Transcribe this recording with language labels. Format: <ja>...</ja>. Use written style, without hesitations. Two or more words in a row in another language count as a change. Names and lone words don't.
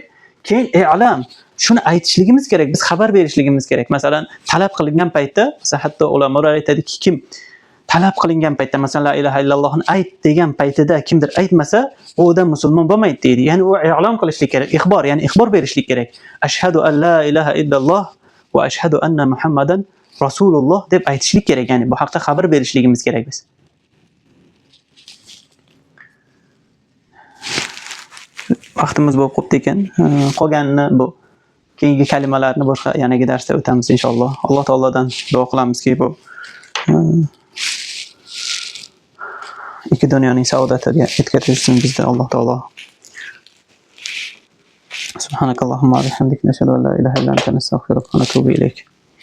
<uz>Keyin i'lam, shuni aytishligimiz kerak, biz xabar berishligimiz kerak. Masalan, talab qilingan paytda, masalan hatto ulamolar aytadiki, kim talab qilingan paytda, masalan</uz> <ar>لا إله إلا الله</ar> <uz>ayt degan paytida kimdir aytmasa, u odam musulmon bo'lmaydi deydi. Ya'ni u i'lom qilishlik kerak, ixbor, ya'ni ixbor berishlik kerak.</uz> <ar>أشهد أن لا إله إلا الله وأشهد أن محمدا رسول الله</ar> <uz>deb aytishlik kerak, ya'ni bu haqda xabar berishligimiz kerak biz. Vaqtimiz bo'lib qoldi ekan. Qolganini bu keyingi kalimalarni boshqa yanagi darsda o'tamiz inshaalloh. Alloh taolodan duo qilamizki, bu ikki dunyoning saodatiga yetkazishsin bizni Alloh taolo.</uz> <ar>سبحانك اللهم وبحمدك نشهد أن لا إله إلا أنت نستغفرك ونتوب إليك.</ar>